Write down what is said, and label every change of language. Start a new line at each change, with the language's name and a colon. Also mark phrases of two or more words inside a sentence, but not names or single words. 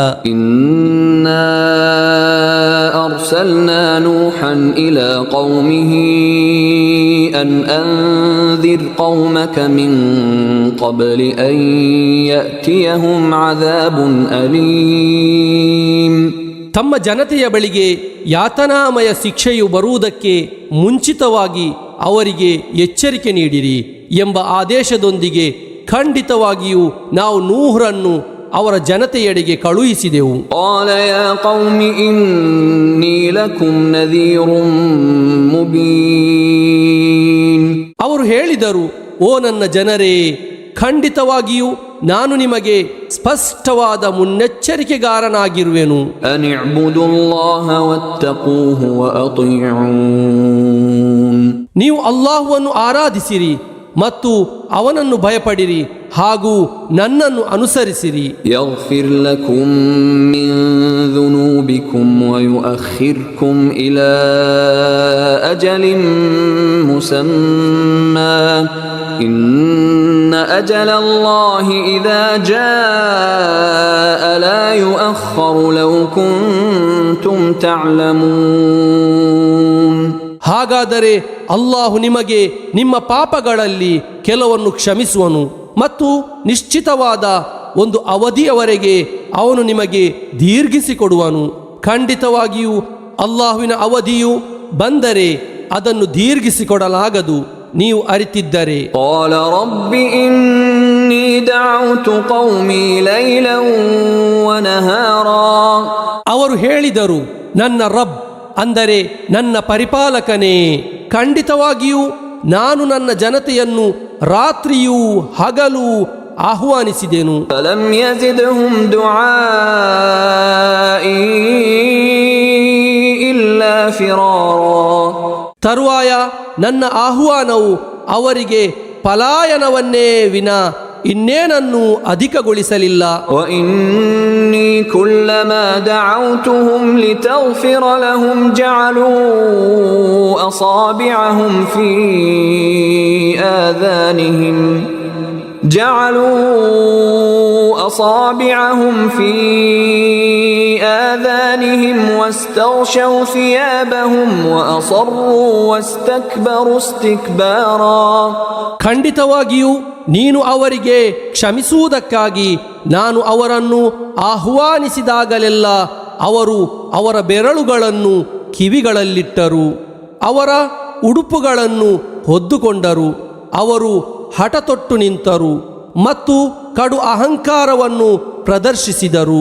Arabic: إنا أرسلنا نوحا إلى قومه أن أنذر قومك من قبل أن يأتيهم عذاب أليم.
Kannada: ತಮ್ಮ ಜನತೆಯ ಬಳಿಗೆ ಯಾತನಾಮಯ ಶಿಕ್ಷೆಯು ಬರುವುದಕ್ಕೆ ಮುಂಚಿತವಾಗಿ ಅವರಿಗೆ ಎಚ್ಚರಿಕೆ ನೀಡಿರಿ ಎಂಬ ಆದೇಶದೊಂದಿಗೆ ಖಂಡಿತವಾಗಿಯೂ ನಾವು ನೂಹರನ್ನು ಅವರ ಜನತೆಯೆಡೆಗೆ ಕಳುಹಿಸಿದೆವು.
Arabic: قال يا قوم إني لكم نذير مبين.
Kannada: ಅವರು ಹೇಳಿದರು, ಓ ನನ್ನ ಜನರೇ, ಖಂಡಿತವಾಗಿಯೂ ನಾನು ನಿಮಗೆ ಸ್ಪಷ್ಟವಾದ ಮುನ್ನೆಚ್ಚರಿಕೆಗಾರನಾಗಿರುವೆನು.
Arabic: أن اعبدوا الله واتقوه وأطيعون.
Kannada: ನೀವು ಅಲ್ಲಾಹುವನ್ನು ಆರಾಧಿಸಿರಿ ಮತ್ತು ಅವನನ್ನು ಭಯಪಡಿರಿ ಹಾಗೂ ನನ್ನನ್ನು ಅನುಸರಿಸಿರಿ.
Arabic: يغفر لكم من ذنوبكم ويؤخركم إلى أجل مسمى إن أجل الله إذا جاء لا يؤخر لو كنتم تعلمون.
Kannada: ಹಾಗಾದರೆ ಅಲ್ಲಾಹು ನಿಮಗೆ ನಿಮ್ಮ ಪಾಪಗಳಲ್ಲಿ ಕೆಲವನ್ನು ಕ್ಷಮಿಸುವನು ಮತ್ತು ನಿಶ್ಚಿತವಾದ ಒಂದು ಅವಧಿಯವರೆಗೆ ಅವನು ನಿಮಗೆ ದೀರ್ಘಿಸಿಕೊಡುವನು. ಖಂಡಿತವಾಗಿಯೂ ಅಲ್ಲಾಹುವಿನ ಅವಧಿಯು ಬಂದರೆ ಅದನ್ನು ದೀರ್ಘಿಸಿಕೊಡಲಾಗದು, ನೀವು ಅರಿತಿದ್ದರೆ.
Arabic: قال رب إني دعوت قومي ليلا ونهارا.
Kannada: ಅವರು ಹೇಳಿದರು, ನನ್ನ ರಬ್ ಅಂದರೆ ನನ್ನ ಪರಿಪಾಲಕನೇ, ಖಂಡಿತವಾಗಿಯೂ ನಾನು ನನ್ನ ಜನತೆಯನ್ನು ರಾತ್ರಿಯೂ ಹಗಲು ಆಹ್ವಾನಿಸಿದೆನು.
Arabic: فلم يزدهم دعائي إلا فرارا.
Kannada: ತರುವಾಯ ನನ್ನ ಆಹ್ವಾನವು ಅವರಿಗೆ ಪಲಾಯನವನ್ನೇ ವಿನಾ ಇನ್ನೇನನ್ನು ಅಧಿಕಗೊಳಿಸಲಿಲ್ಲ.
Arabic: وإني كلما دعوتهم لتغفر لهم جعلوا أصابعهم في آذانهم واستغشوا ثيابهم وأصروا واستكبروا استكبارا.
Kannada: ಖಂಡಿತವಾಗಿಯೂ ನೀನು ಅವರಿಗೆ ಕ್ಷಮಿಸುವುದಕ್ಕಾಗಿ ನಾನು ಅವರನ್ನು ಆಹ್ವಾನಿಸಿದಾಗಲೆಲ್ಲ ಅವರು ಅವರ ಬೆರಳುಗಳನ್ನು ಕಿವಿಗಳಲ್ಲಿಟ್ಟರು, ಅವರ ಉಡುಪುಗಳನ್ನು ಹೊದ್ದುಕೊಂಡರು, ಅವರು ಹಠತೊಟ್ಟು ನಿಂತರು ಮತ್ತು ಕಡು ಅಹಂಕಾರವನ್ನು ಪ್ರದರ್ಶಿಸಿದರು.